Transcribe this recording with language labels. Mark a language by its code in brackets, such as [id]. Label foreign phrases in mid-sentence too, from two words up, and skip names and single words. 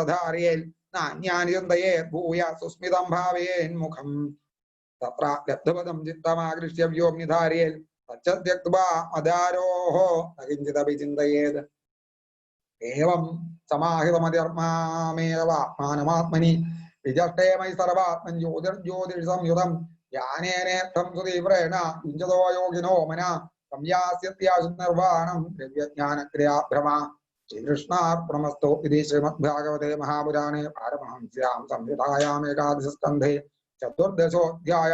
[sa] धारयेत् नान्यानि चिन्तयेत् भूय सुस्मितं भावयेन्मुखम् तत्र लब्धपदं चित्तमाकृष्य व्योम्निधारयेत् तच्च त्यक्त्वा अदारोः न किञ्चिदपि चिन्तयेत् एवं समाहितमतिर्मामेव आत्मानमात्मनि വിജഷ്ടേ മൈ സർവാത്മൻ ജ്യോതിർജ്യോതിഷംയുതം ജ്ഞാനേനേർത്ഥം സുതീവ്രേണ യുഞ്ചതോ യോഗിനോ മന സംയാസ്യത്യാശു നിർവാണം ദ്രവ്യജ്ഞാനക്രിയാഭ്രമ. ശ്രീകൃഷ്ണാർപ്പണമസ്തു. ഇതി ശ്രീമദ്ഭാഗവതേ മഹാപുരാണേ പാരമഹംസ്യാം സംഹിതായാം ഏകാദശസ്കന്ധേ ചതുർദശോऽധ്യായ.